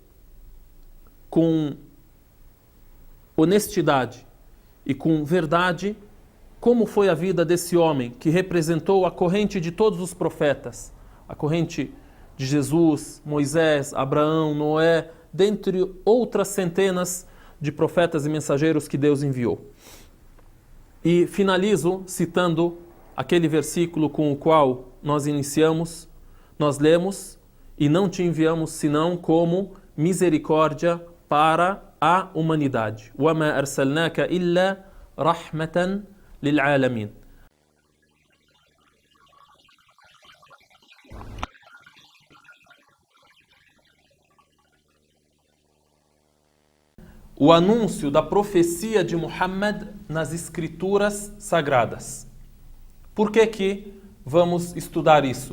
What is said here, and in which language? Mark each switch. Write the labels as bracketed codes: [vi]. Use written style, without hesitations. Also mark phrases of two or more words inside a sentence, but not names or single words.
[pt] com honestidade e com verdade como foi a vida desse homem que representou a corrente de todos os profetas, a corrente de Jesus, Moisés, Abraão, Noé, dentre outras centenas de profetas e mensageiros que Deus enviou. E finalizo citando aquele versículo com o qual nós iniciamos. Nós lemos: e não te enviamos senão como misericórdia para a humanidade. [ar] وَمَا أَرْسَلْنَاكَ إِلَّا رَحْمَةً لِلْعَالَمِينَ. [pt] O anúncio da profecia de Muhammad nas escrituras sagradas. Por que vamos estudar isso?